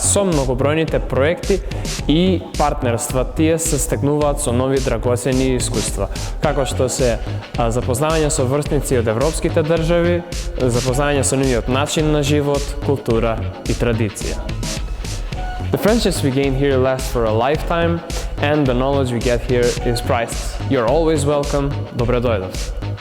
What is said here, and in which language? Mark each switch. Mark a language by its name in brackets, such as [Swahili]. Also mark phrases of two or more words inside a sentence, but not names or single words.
[Macedonian] Со многобројните проекти и партнерства тие се стекнуваат со нови драгоцени искуства, како што се запознавање со врсници од европските држави, запознавање со нивниот начин на живот, култура и традиција. [English] The friendships we gain here last for a lifetime and the knowledge we get here is priceless. You're always welcome. [Macedonian] Добре дојдовте.